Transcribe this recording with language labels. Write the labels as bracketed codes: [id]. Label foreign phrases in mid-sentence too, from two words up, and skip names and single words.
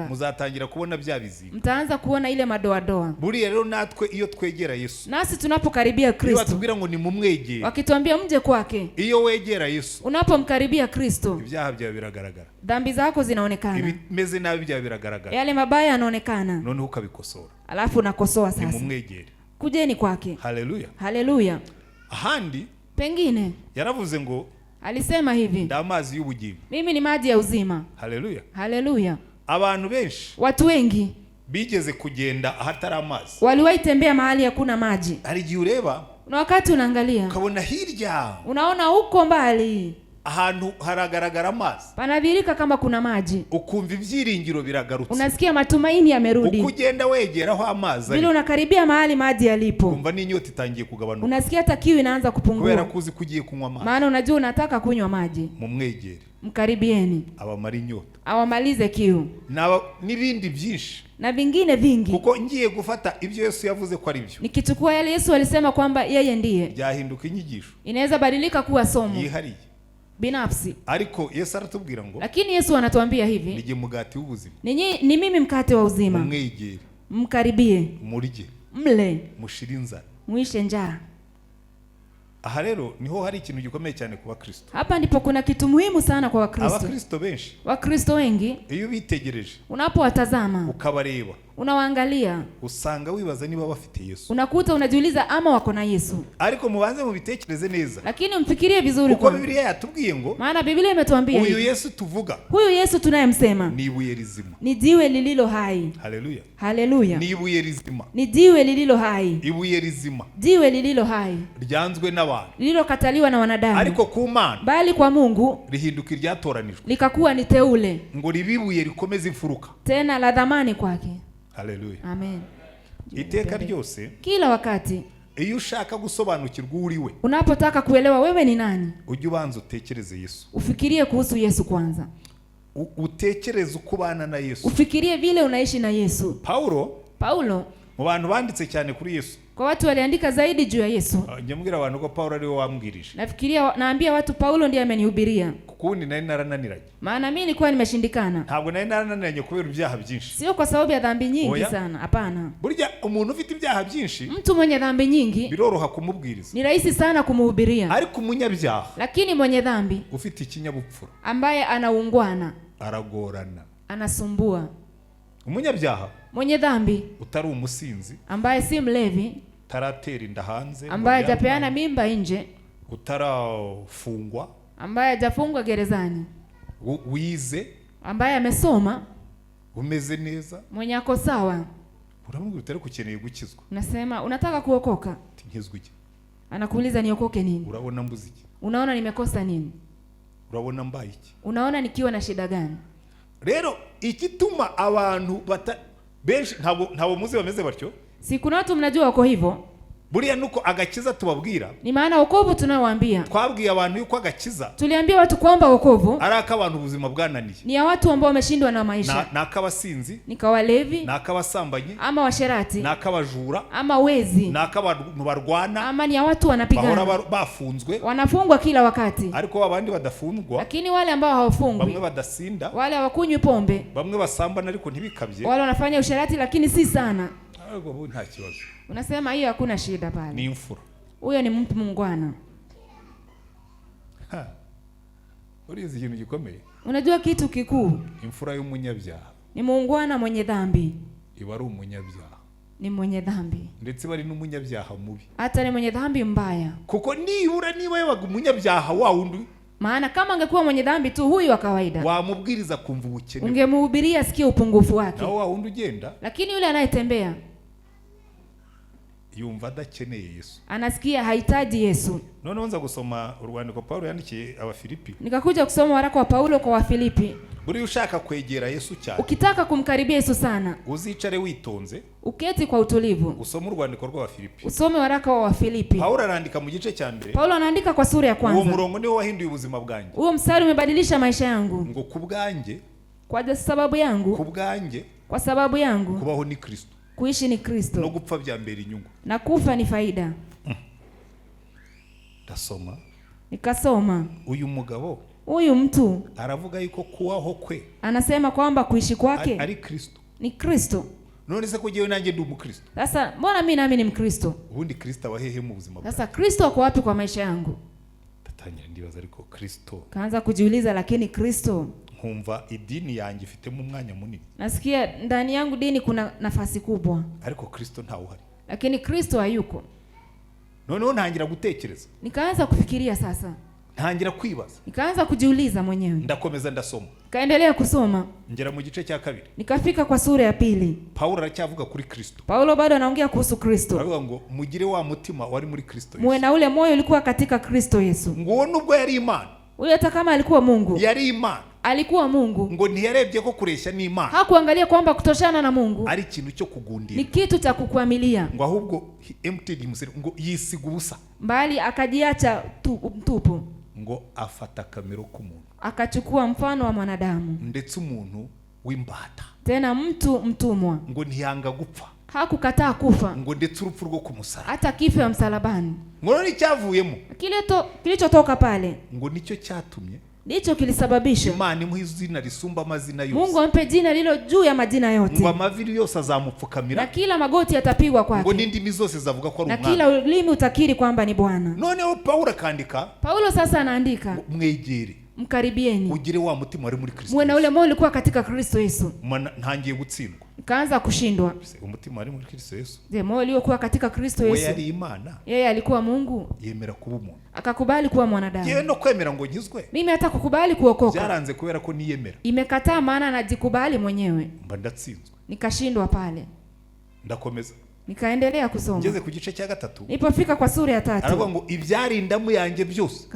[rw] muzatangira kubona bya bizinga, [sw] mtaanza kuona ile madoadoa. [rw] Buriya rero natwe iyo twegera Yesu, [sw] nasi tunapokaribia Kristo, [rw] batubwira ngo ni mumwegere, [sw] wakituambia mje kwake, [rw] iyo wegera Yesu, [sw] unapomkaribia Kristo, [rw] ibyaha byawe biragaragara, [sw] dhambi zako zinaonekana, [rw] ibimeze nabi byawe biragaragara, [sw] yale mabaya yanaonekana, [rw] none ukabikosora, [sw] alafu unakosoa sasa. [rw] Ni mumwegere. [sw] Kujeni kwake. [rw] Haleluya. [sw] Haleluya. [rw] Ahandi [sw] pengine [rw] yaravuze ngo, [sw] alisema hivi, [rw] ndamazi y'ubugingo, [sw] mimi ni maji ya uzima. [rw] Haleluya. [sw] Haleluya. [rw] Abantu benshi, [sw] watu wengi [rw] bigeze kugenda ahatari amazi, [sw] waliwahi tembea mahali hakuna maji. [rw] Hari igihe ureba, [sw] na wakati unaangalia, [rw] ukabona hirya, [sw] unaona huko mbali [rw] ahantu haragaragara amazi, [sw] panadhirika kama kuna maji, [rw] ukumva ibyiringiro biragarutse, [sw] unasikia matumaini yamerudi. [rw] Ukugenda wegeraho amazi, [sw] vile unakaribia mahali maji yalipo, [rw] umva n'inyota itangiye kugabanuka, [sw] unasikia hata kiu inaanza kupungua, [rw] kubera kuzi kugiye kunywa amazi, [sw] maana unajua unataka kunywa maji. [rw] Mumwegere, [sw] mkaribieni, [rw] abamara inyota, [sw] awamalize kiu, [rw] n'ibindi byinshi [sw] na vingine vingi. [rw] Kuko ngiye gufata ibyo Yesu yavuze ko ari byo, [sw] nikichukua yale Yesu alisema kwamba yeye ndiye, [rw] byahinduka inyigisho, [sw] inaweza badilika kuwa somo [rw] yihariye [sw] binafsi. [rw] Ariko Yesu aratubwira ngo, [sw] lakini Yesu anatuambia hivi, [rw] nije mugati w'ubuzima, [sw] ni mimi mkate wa uzima, [rw] mumwegere, [sw] mkaribie, [rw] murye, [sw] mle, [rw] mushire inzara, [sw] muishe njaa. [rw] Aha rero niho hari ikintu gikomeye cyane ku bakristo. [sw] Hapa ndipo kuna kitu muhimu sana kwa Wakristo. [rw] Abakristo benshi, [sw] Wakristo wengi, [rw] iyo bitegereje, [sw] unapowatazama, [rw] ukabareba, [sw] unawaangalia, [rw] usanga wibaza niba bafite Yesu, [sw] unakuta unajiuliza ama wako na Yesu. [rw] Ariko mubanze mubitekereze neza, [sw] lakini mfikirie vizuri, [rw] kuko Biblia yatubwiye ngo, [sw] maana Biblia imetuambia [rw] huyu Yesu tuvuga, [sw] huyu Yesu tunayemsema [rw] ni ibuye rizima, [sw] ni jiwe lililo hai. [rw] Haleluya. [sw] Haleluya. [rw] Ni ibuye rizima, [sw] ni jiwe lililo hai, [rw] ibuye rizima, [sw] jiwe lililo hai, [rw] ryanzwe n'abantu, [sw] lililokataliwa na wanadamu, [rw] ariko ku Mana, [sw] bali kwa Mungu [rw] rihinduka iryatoranijwe, [sw] likakuwa ni teule, [rw] ngo ribibuye rikomeze imfuruka, [sw] tena la dhamani kwake. [rw] Haleluya. [sw] Amen. [rw] Iteka ryose, [sw] kila wakati, [rw] iyo ushaka gusobanukirwa uriwe, [sw] unapotaka kuelewa wewe ni nani, [rw] ujye ubanza utekereze Yesu, [sw] ufikirie kuhusu Yesu kwanza, [rw] utekereze uko ubana na Yesu, [sw] ufikirie vile unaishi na Yesu. [rw] Paulo mu bantu banditse cyane kuri Yesu, [sw] kwa watu waliandika zaidi juu ya Yesu. [rw] Njye mbwira abantu ko Paulo ariwe wambwirije, [sw] naambia watu Paulo ndiye amenihubiria, [rw] kukundi nari narananiranye, [sw] maana mimi nilikuwa nimeshindikana. [rw] Ntabwo nari narananiranye kubera ibyaha byinshi, [sw] sio kwa sababu ya dhambi nyingi sana, hapana. [rw] Burya umuntu ufite ibyaha byinshi, [sw] mtu mwenye dhambi nyingi, [rw] biroroha kumubwiriza, [sw] ni rahisi sana kumhubiria. [rw] Ariko umunyabyaha, [sw] lakini mwenye dhambi, [rw] ufite ikinyabupfura, [sw] ambaye anaungwana, [rw] aragorana, [sw] anasumbua. [rw] Umunyabyaha, [sw] mwenye dhambi, [rw] utari umusinzi, [sw] ambaye si mlevi, [rw] taratera inda hanze, [sw] ambaye hajapeana mimba nje, [rw] utarafungwa, [sw] ambaye hajafungwa gerezani, [rw] wize, [sw] ambaye amesoma, [rw] umeze neza, [sw] mwenye ako sawa, [rw] uramubwira utari kukeneye gukizwa, [sw] unasema unataka kuokoka, [rw] nkizwe iki, [sw] anakuuliza niokoke nini, [rw] urabona mbuzi iki, [sw] unaona nimekosa nini, [rw] urabona mbaye iki, [sw] unaona nikiwa na shida gani. [rw] Rero ikituma abantu benshi ntabwo muzi bameze batyo, [sw] si kuna watu mnajua wako hivyo, [rw] buriya nuko agakiza tubabwira, [sw] ni maana wokovu tunaowaambia, [rw] twabwiye abantu yuko agakiza, [sw] tuliambia watu kwamba wokovu [rw] ari akabantu ubuzima bwananiye, [sw] ni ya watu ambao wameshindwa na maisha, [rw] n'akabasinzi, [sw] nikawalevi, [rw] n'akabasambanyi, [sw] ama washerati, [rw] n'akabajura, ama [sw] wezi, [rw] n'akabantu barwana, [sw] ama ni ya watu wanapigana, [rw] bahora bafunzwe, [sw] wanafungwa kila wakati. [rw] Ariko abandi badafungwa, [sw] lakini wale ambao hawafungwi, [rw] bamwe badasinda, [sw] wale hawakunywi pombe, [rw] bamwe basambana ariko ntibikabye, [sw] wale wanafanya usherati lakini si sana, [rw] Ariko nta kibazo. [sw] Unasema hiyo hakuna shida pale. [rw] Ni imfura. [sw] Huyo ni mtu mungwana. [rw] Urizi ikintu gikomeye. [sw] Unajua kitu kikuu? [rw] Imfura y'umunyabyaha. [sw] Ni mungwana mwenye dhambi. [rw] Iba ari umunyabyaha. [sw] Ni mwenye dhambi. [rw] Ndetse bari n'umunyabyaha mubi. [sw] Hata ni mwenye dhambi mbaya. [rw] Kuko niba yabaga umunyabyaha wa wundi. [sw] Maana kama angekuwa mwenye dhambi tu huyu wa kawaida, [rw] wamubwiriza kumva ubukene. [sw] Ungemhubiria sikie upungufu wake. [rw] Na wa wundi ugenda. [sw] Lakini yule anayetembea [rw] yumva adakeneye Yesu. [sw] Anasikia hahitaji Yesu. [rw] None nza gusoma urwandiko Paulo yandikiye Abafilipi. [sw] Nikakuja kusoma waraka wa Paulo kwa Wafilipi. [rw] Buri ushaka kwegera Yesu cyane. [sw] Ukitaka kumkaribia Yesu sana, [rw] uzicare witonze. [sw] Uketi kwa utulivu. [rw] Usome urwandiko rw'Abafilipi. [sw] Usome waraka wa Wafilipi. [rw] Paulo arandika mu gice cya mbere. [sw] Paulo anaandika kwa sura ya kwanza. [rw] Uwo murongo niwo wahinduye ubuzima bwanjye. [sw] Huo mstari umebadilisha maisha yangu. [rw] Ngo kubwanjye. [sw] Kwa sababu yangu. [rw] Kubwanjye. [sw] Kwa sababu yangu. [rw] Kubaho ni Kristo. [sw] Kuishi ni Kristo. [rw] No gupfa bya mbere inyungu. [sw] Na kufa ni faida. [rw] Dasoma. [sw] Nikasoma. [rw] Uyu mugabo. [sw] Huyu mtu [rw] aravuga yuko kuwaho kwe. [sw] Anasema kwamba kuishi kwake [rw] ari Kristo. [sw] Ni Kristo. [rw] None se kujewe nanjye ndi umukristo. [sw] Sasa mbona mimi nami ni Mkristo? [rw] Ubundi Kristo wahehe mu buzima bwangu. [sw] Sasa Kristo ako wapi kwa maisha yangu? [rw] Tatanya ndibaza ariko Kristo. [sw] Kaanza kujiuliza, lakini Kristo, [rw] nkumva idini yanjye ifite mu mwanya munini. [sw] Nasikia ndani yangu dini kuna nafasi kubwa. [rw] Ariko Kristo ntawe uhari. [sw] Lakini Kristo hayuko. [rw] Noneho ntangira gutekereza. [sw] Nikaanza kufikiria sasa. [rw] Ntangira kwibaza. [sw] Nikaanza kujiuliza mwenyewe. [rw] Ndakomeza ndasoma. [sw] Kaendelea kusoma. [rw] Ngera mu gice cya kabiri. [sw] Nikafika kwa sura ya pili. [rw] Paulo aracyavuga kuri Kristo. [sw] Paulo bado anaongea kuhusu Kristo. [rw] Aravuga ngo mugire wa mutima wari muri Kristo Yesu. [sw] Muwe na ule moyo ulikuwa katika Kristo Yesu. [rw] Ngo nubwo yari Imana. [sw] Huyo hata kama alikuwa Mungu. [rw] Yari Imana. [sw] Alikuwa Mungu. [rw] Ngo ntiyarebye ko kureshya ni Imana. [sw] Hakuangalia kwamba kutoshana na Mungu [rw] ari ikintu cyo kugundira. [sw] Ni kitu cha kukuamilia. [rw] Ngo ahubwo [en] emptied himself, [rw] ngo yisiga ubusa. [sw] Mbali akajiacha mtupu. [rw] Ngo afata kamero k'umuntu. [sw] Akachukua mfano wa mwanadamu. [rw] Ndetse umuntu w'imbata. [sw] Tena mtu mtumwa. [rw] Ngo ntiyanga gupfa. [sw] Hakukataa kufa. [rw] Ngo ndetse urupfu rwo kumusaraba. [sw] Hata kifo ya msalabani. [rw] Ngo ni cyavuyemo. [sw] Kilichotoka pale. [rw] Ngo nicyo cyatumye. [sw] Ndicho kilisababisha [rw] Imana imuha izina risumba amazina yose. [sw] Mungu ampe jina lilo juu ya majina yote. [rw] Ngo amaviri yose azamupfukamira. [sw] Na kila magoti yatapigwa kwake. [rw] Ngo n'indimi zose zavuga ko ari umwana. [sw] Na kila ulimi utakiri kwamba ni Bwana. [rw] Noneho Paulo akandika. [sw] Paulo sasa anaandika. [rw] Mwegere. [sw] Mkaribieni. [rw] Ugire wa mutima wari muri Kristo. [sw] Muwe na ule moyo ulikuwa katika Kristo Yesu. [rw] Ntangiye gutsindwa. [sw] Kaanza kushindwa. [rw] Umutima wari muri Kristo Yesu. [sw] Je, moyo uliokuwa katika Kristo Yesu. [rw] Yari Imana. [sw] Yeye alikuwa Mungu. [rw] Yemera kuba umuntu. [sw] Akakubali kuwa mwanadamu. [rw] Yeye no kwemera ngo nkizwe. [sw] Mimi hata kukubali kuokoka. [rw] Byaranze kubera ko niyemera. [sw] Imekataa maana najikubali mwenyewe. [rw] Mba ndatsinzwe. [sw] Nikashindwa pale. [rw] Ndakomeza. [sw] Nikaendelea kusoma. [rw] Ngeze ku gice cya gatatu. [sw] Nilipofika kwa sura ya 3. [rw] Aravuga ngo ibyarindamu yanjye byose.